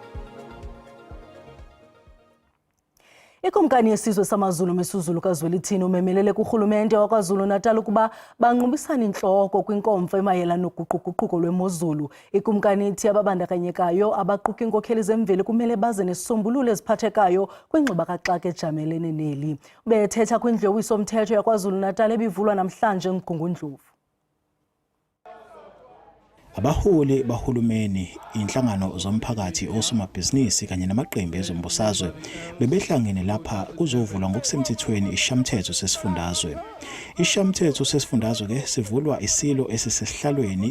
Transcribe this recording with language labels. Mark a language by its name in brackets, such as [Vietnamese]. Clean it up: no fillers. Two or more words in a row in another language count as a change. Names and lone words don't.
[Xhosa] Ikumkani yesizwe samaZulu Misuzulu kaZwelithini umemelele kurhulumente waKwaZulu-Natal ukuba banqubisane intloko kwinkomfa emayelana noguquguquko lwemozulu. Ikumkani ithi ababandakanyekayo abaquka iinkokheli zemveli kumele baze nesisombululo eziphathekayo kwingxuba kaxaka ejamelene neli. Bethetha kwindlu yowiso-mthetho yaKwaZulu-Natal ebivulwa namhlanje eMgungundlovu. [Zulu] Abaholi bahulumeni, inhlangano zomphakathi, osomabhizinisi kanye namaqembu ezombusazwe bebehlangene lapha kuzovulwa ngokusemthethweni ishamthetho sesifundazwe. Ishamthetho sesifundazwe ke sivulwa isilo esisesihlalweni.